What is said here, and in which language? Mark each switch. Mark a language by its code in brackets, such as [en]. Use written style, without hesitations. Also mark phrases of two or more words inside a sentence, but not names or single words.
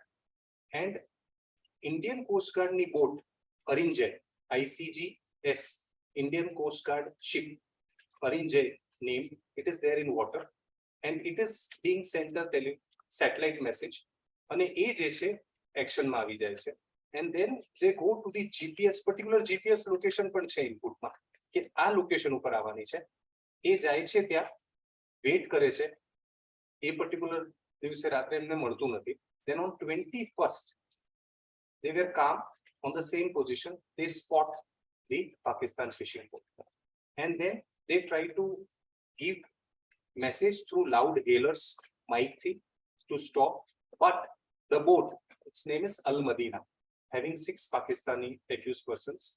[en] And Indian Coast Guard ni boat Arinjay ICGS Indian Coast Guard ship Arinjay name, it is there in water. And it is being sent a satellite message and action [gu] માં આવી જાય છે. [en] And then they go to the GPS, particular GPS location [gu] પણ છે input માં કે આ location ઉપર આવવાની છે. એ જાય છે ત્યાં wait કરે છે. એ particular દિવસે રાત્રે એમને મળતું નથી. [en] Then on 21st they were calm on the same position. They spot the Pakistan fishing boat, and then they try to give message through loud hailers mic to stop, but The boat, its name is Al Madina, having 6 Pakistani accused persons.